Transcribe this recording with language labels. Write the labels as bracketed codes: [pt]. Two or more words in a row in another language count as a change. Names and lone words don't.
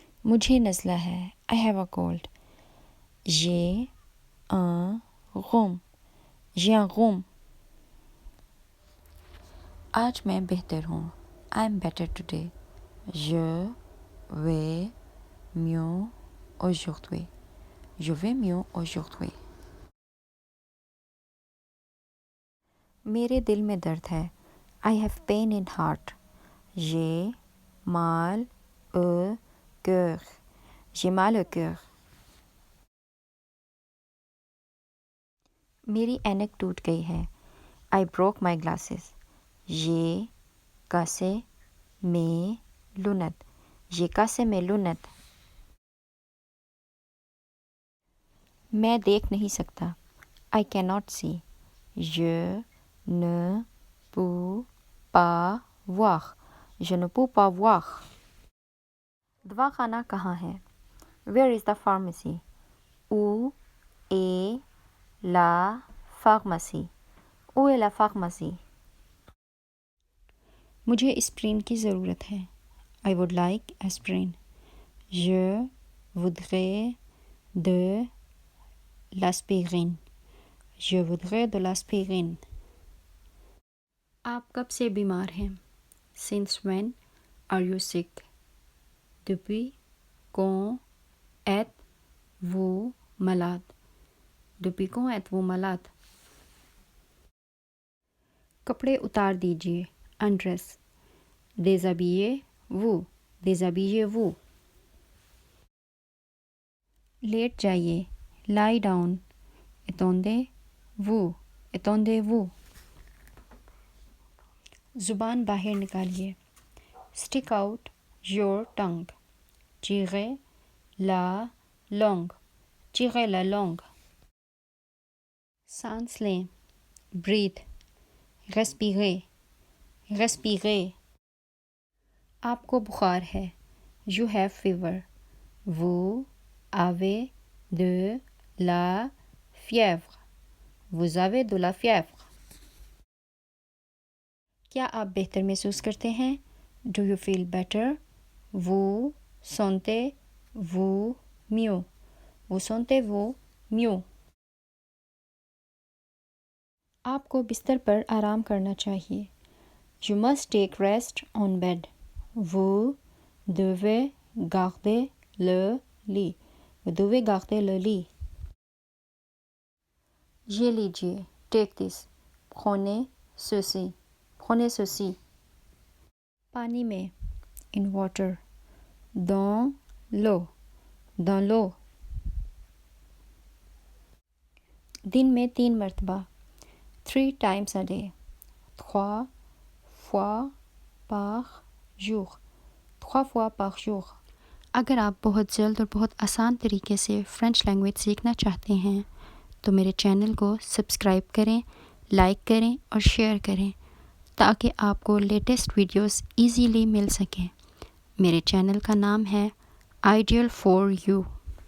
[ur] مجھے نزلہ ہے. [en] I have a cold. [fr] J'ai un rhume. J'ai un rhume. [ur] آج میں بہتر ہوں. [en] I'm better today. [fr] Je vais mieux aujourd'hui. Je vais mieux aujourd'hui. [ur] میرے دل میں درد ہے. [en] I have pain in heart. [fr] J'ai mal au cœur. J'ai mal au cœur. [ur] میری اینک ٹوٹ گئی ہے. [en] I broke my glasses. [fr] J'ai cassé mes lunettes. J'ai cassé mes lunettes. [ur] میں دیکھ نہیں سکتا. [en] I cannot see. [fr] Je ne peux pas voir. Je ne peux pas voir. [ur] دواخانہ کہاں ہے؟ [en] Where is the pharmacy? [fr] Où est la pharmacie? Où est la pharmacie? [ur] مجھے اسپرین کی ضرورت ہے. [en] I would like aspirin. [fr] Je voudrais de l'aspirine. Je voudrais de l'aspirine. [ur] آپ کب سے بیمار ہیں؟ [en] Since when are you sick? [fr] Depuis quand êtes-vous malade? Depuis quand êtes-vous malade? [ur] کپڑے اتار دیجیے. [en] Undress. [fr] Déshabillez-vous. Déshabillez-vous. [ur] لیٹ جائیے. [en] Lie down. [fr] Étendez-vous. Étendez-vous. [ur] زبان باہر نکالیے. [en] Stick out your tongue. [fr] Tirez la langue. Tirez la langue. [ur] سانس لیں. [en] Breathe. [fr] Respirez. Respirez. [ur] آپ کو بخار ہے. [en] You have fever. [fr] Vous avez de la fièvre. Vous avez de la fièvre. [ur] کیا آپ بہتر محسوس کرتے ہیں؟ [en] Do you feel better? [fr] Vous sentez-vous mieux? Vous sentez-vous mieux? [ur] آپ کو بستر پر آرام کرنا چاہیے. [en] You must take rest on bed. [fr] Vous devez garder le lit. Vous devez garder le lit. [ur] یہ لیجیے. [en] Take this. [fr] Prenez ceci. Prenez ceci. [ur] پانی میں. [en] In water. [fr] Dans l'eau. Dans l'eau. [ur] دن میں 3 مرتبہ. [en] 3 times a day. [fr] 3 fois par jour. 3 fois par jour. [ur] اگر آپ بہت جلد اور بہت آسان طریقے سے [en] French language [ur] سیکھنا چاہتے ہیں تو میرے چینل کو سبسکرائب کریں، لائک کریں اور شیئر کریں تاکہ آپ کو [en] latest videos easily [ur] مل سکیں. میرے چینل کا نام ہے آئیڈیل فار یو.